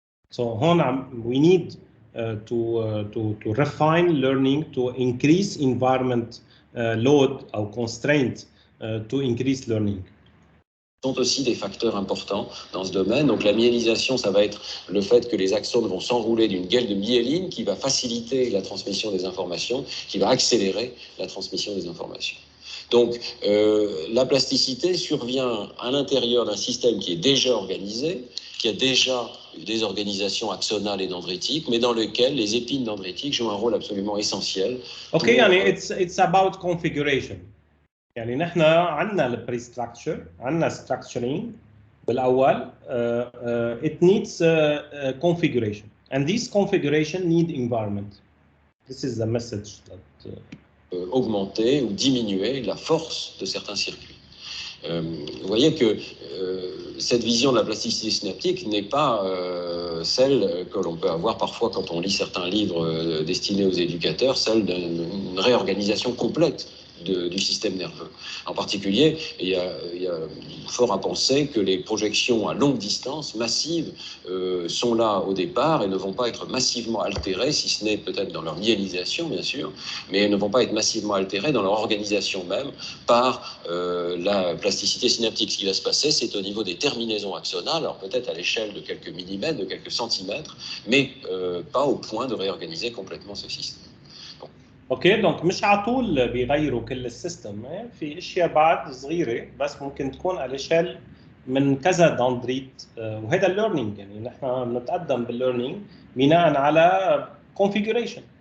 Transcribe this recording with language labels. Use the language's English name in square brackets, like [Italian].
[English] So we need to refine learning, to increase environment load or constraint to increase learning. [French] Sont aussi des facteurs importants dans ce domaine. Donc la myélisation, ça va être le fait que les axones vont s'enrouler d'une gaine de myéline qui va faciliter la transmission des informations, qui va accélérer la transmission des informations. Donc la plasticité survient à l'intérieur d'un système qui est déjà organisé, qui a déjà des organisations axonales et dendritiques, mais dans lequel les épines dendritiques jouent un rôle absolument essentiel. [English] Okay, يعني it's about configuration. [Arabic] يعني نحن عندنا البري ستراكشر، عندنا structuring بالاول. [English] It needs configuration, and this configuration need environment. This is the message that [French] augmenter ou diminuer la force de certains circuits. Vous voyez que cette vision de la plasticité synaptique n'est pas celle que l'on peut avoir parfois quand on lit certains livres destinés aux éducateurs, celle d'une réorganisation complète du système nerveux. En particulier, il y a fort à penser que les projections à longue distance, massives, sont là au départ et ne vont pas être massivement altérées, si ce n'est peut-être dans leur myélisation, bien sûr, mais elles ne vont pas être massivement altérées dans leur organisation même par la plasticité synaptique. Ce qui va se passer, c'est au niveau des terminaisons axonales, alors peut-être à l'échelle de quelques millimètres, de quelques centimètres, mais pas au point de réorganiser complètement ce système. [Arabic] اوكي دونك مش على طول بيغيروا كل السيستم، في اشياء بعد صغيره بس ممكن تكون على شال من كذا دندريت، وهذا الليرنينج. يعني نحن بنتقدم بالليرنينج بناء على configuration.